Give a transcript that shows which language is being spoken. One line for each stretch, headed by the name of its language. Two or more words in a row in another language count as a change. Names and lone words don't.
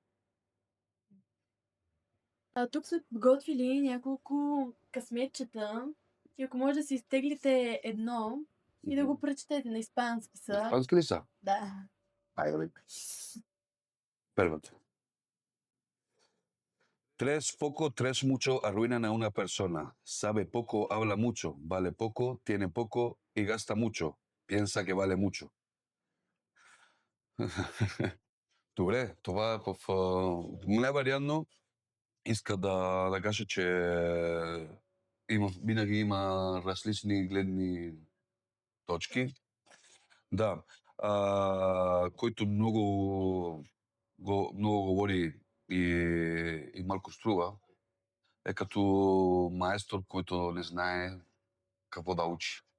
Bulgarian: А тук са подготвили няколко късметчета и ако може да си изтеглите едно и да го прочетете на испански са. Испански ли са? Да. Айде. Първата.
Spanish: Tres poco, tres mucho arruinan a una persona. Sabe poco, habla mucho. Vale poco, tiene poco y gasta mucho. Piensa que vale mucho.
Bulgarian: Добре, това в най-вариантно иска да каже, че винаги има различни гледни точки. Да. Който много говори и малко струва, е като маестор, който не знае какво да учи.